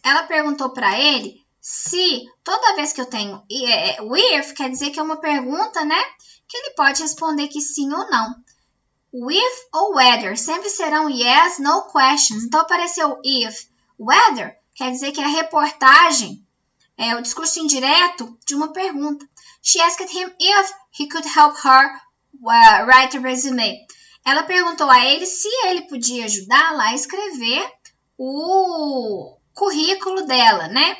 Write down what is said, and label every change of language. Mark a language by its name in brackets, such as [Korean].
[Portuguese] Ela perguntou para ele se. Toda vez que eu tenho if, quer dizer que é uma pergunta, né? Que ele pode responder que sim ou não. With ou whether sempre serão yes, no questions. Então, apareceu if. Whether quer dizer que é a reportagem, o discurso indireto de uma pergunta. [English] She asked him if he could help her write a resume. [Portuguese] Ela perguntou a ele se ele podia ajudá-la a escrever o currículo dela, né?